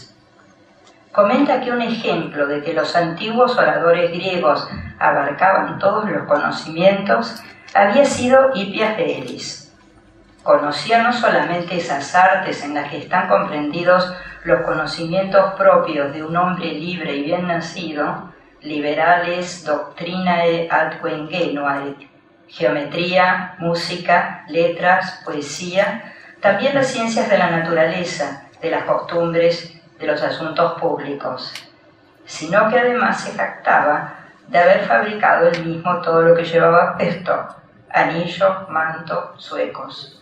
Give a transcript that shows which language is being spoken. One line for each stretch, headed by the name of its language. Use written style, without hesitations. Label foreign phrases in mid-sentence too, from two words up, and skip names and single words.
Spanish: Comenta que un ejemplo de que los antiguos oradores griegos abarcaban todos los conocimientos había sido Hipias de Elis. Conocía no solamente esas artes en las que están comprendidos los conocimientos propios de un hombre libre y bien nacido, liberales,
Latin: doctrinae atque ingenuae,
Spanish: geometría, música, letras, poesía, también las ciencias de la naturaleza, de las costumbres, de los asuntos públicos, sino que además se jactaba de haber fabricado él mismo todo lo que llevaba puesto, anillo, manto, zuecos.